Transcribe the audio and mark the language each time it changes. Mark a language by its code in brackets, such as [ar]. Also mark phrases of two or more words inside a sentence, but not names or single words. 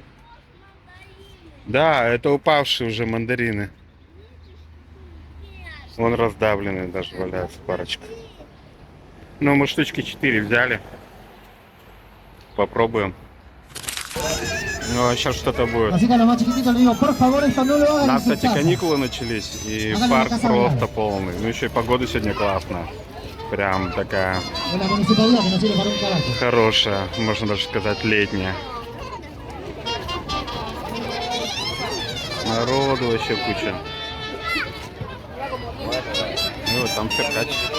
[ru] Да, это упавшие уже мандарины. Вон раздавленные даже валяются парочка. Ну, мы штучки 4 взяли. Попробуем. Ну, а сейчас что-то будет. [es] Así que a los más chiquititos les digo, por favor, esto no lo [ru] У [es] hagan en [ru] нас, [es] sus [ru] кстати, [es] casas. [ru] каникулы начались, и [es] Háganlo en [ru] парк [es] casa [ru] просто [es] real. [ru] полный. Ну, еще и погода сегодня классная. Прям такая [es] En la municipalidad que no sirve para un carajo. [ru] хорошая, можно даже сказать, летняя. Народу вообще куча. Ну, вот там циркач.